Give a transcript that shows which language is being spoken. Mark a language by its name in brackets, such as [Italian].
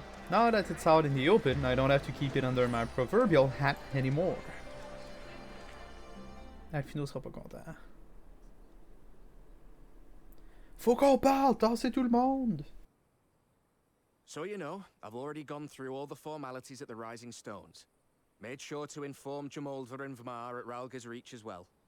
[English] Now that it's out in the open, I don't have to keep it under my proverbial hat anymore. [French] Alphino sera pas content. Faut qu'on parle, tassez tout le monde! [English] So you know, I've already gone through all the formalities at the Rising Stones. Made sure to inform Jamolver and Vmar at Ralga's Reach as well.